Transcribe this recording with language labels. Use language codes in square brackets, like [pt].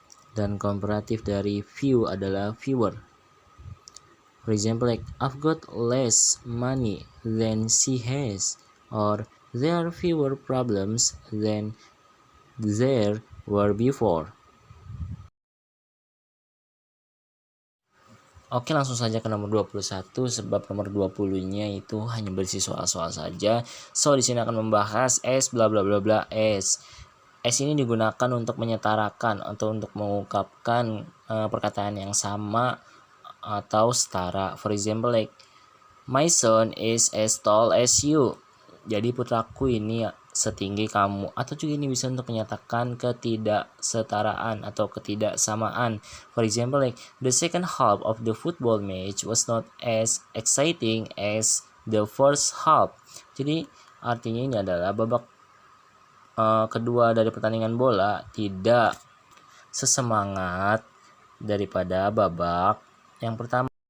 [id] Dan komparatif dari few adalah fewer. [en] For example, like I've got less money than she has, or there are fewer problems than there were before. [id] Oke, langsung saja ke nomor 21, sebab nomor 20-nya itu hanya berisi soal-soal saja. So, di sini akan membahas S bla bla bla bla S. S ini digunakan untuk menyetarakan atau untuk mengungkapkan perkataan yang sama atau setara. [en] For example, like my son is as tall as you. [id] Jadi putraku ini setinggi kamu. Atau juga ini bisa untuk menyatakan ketidaksetaraan atau ketidaksamaan. [en] For example, like the second half of the football match was not as exciting as the first half. [id] Jadi artinya ini adalah babak kedua dari pertandingan bola tidak sesemangat daripada babak yang pertama.